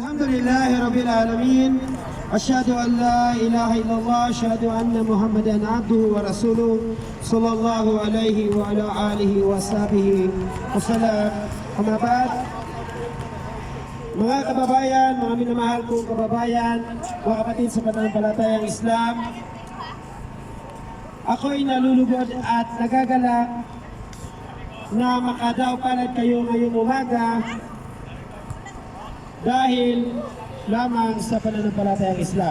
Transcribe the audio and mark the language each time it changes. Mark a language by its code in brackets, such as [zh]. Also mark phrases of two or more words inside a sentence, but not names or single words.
[ar] لله رب العالمين أشهد أن لا إله إلا الله أشهد أن محمدا عبده ورسوله صلى الله عليه وعلى آله وصحبه وسلم. أما بعد, [tl] mga kababayan, mga minamahal kong kababayan, mga kapatid sa pananampalatayang Islam, ako'y nalulugod at nagagalak na makadaw palad kayo ngayong umaga dahil lamang sa pananampalatayang Islam.